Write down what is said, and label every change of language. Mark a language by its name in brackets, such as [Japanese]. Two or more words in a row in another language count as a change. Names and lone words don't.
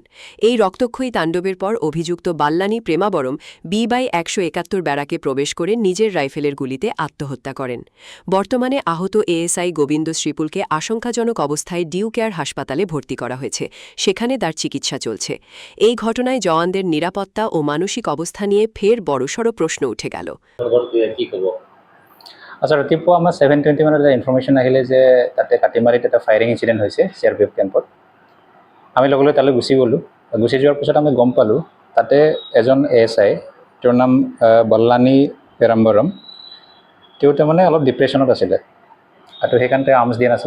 [Bangla] এই রক্তক্ষয়ী তাণ্ডবের পর অভিযুক্ত বাল্লানি প্রেমাবরম বি/১৭১ ব্যারাকে প্রবেশ করে নিজের রাইফেলের গুলিতে আত্মহত্যা করেন। বর্তমানে আহত এএসআই গোবিন্দ শ্রীপুলকে আশঙ্কাজনক অবস্থায় ডিউ কেয়ার হাসপাতালে ভর্তি করা হয়েছে, সেখানে তার চিকিৎসা চলছে। এই ঘটনায় জওয়ানদের নিরাপত্তা ও মানসিক অবস্থা নিয়ে ফের বড়সড় প্ৰশ্ন উঠে গেল। [Assamese] আচ্ছা, ৰাতিপুৱা আমাৰ 7:20 মানত এটা ইনফৰমেশ্যন আহিলে যে তাতে কাটিমাৰিত এটা ফায়াৰিং ইনচিডেণ্ট হৈছে চিআৰপিএফ কেম্পত। আমি লগে লগে তালৈ গুচি গ'লোঁ। গুচি যোৱাৰ পিছত আমি গম পালোঁ তাতে এজন এএছআই, তেওঁৰ নাম বল্লানি পেৰাম্বৰম, তেওঁ তাৰমানে অলপ ডিপ্ৰেশ্যনত আছিলে আৰু সেইকাৰণে আৰ্মছ দিয়া নাছিলে।